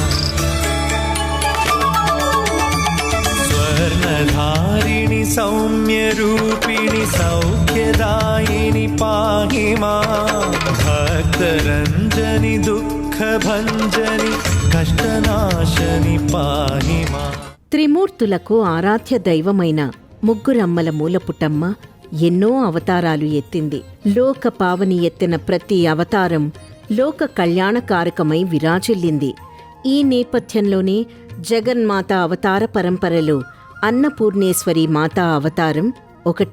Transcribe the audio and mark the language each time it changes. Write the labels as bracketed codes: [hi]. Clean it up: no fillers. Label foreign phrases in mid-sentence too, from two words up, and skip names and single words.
[sa] स्वर्णधारिणि सौम्यरूपिणि सौख्यदायिनि पाहि मां भक्तरञ्जनि दुःखभञ्जनि कष्टनाशनि पाहि मां [te] త్రిమూర్తులకు ఆరాధ్య దైవమైన ముగ్గురమ్మల మూలపుటమ్మ ఎన్నో అవతారాలు ఎత్తింది. లోక పావని ఎత్తిన ప్రతి అవతారం లోక కళ్యాణకారకమై విరాజిల్లింది. ఈ నేపథ్యంలోనే జగన్మాత అవతార పరంపరలో అన్నపూర్ణేశ్వరి మాతా అవతారం ఒకటి.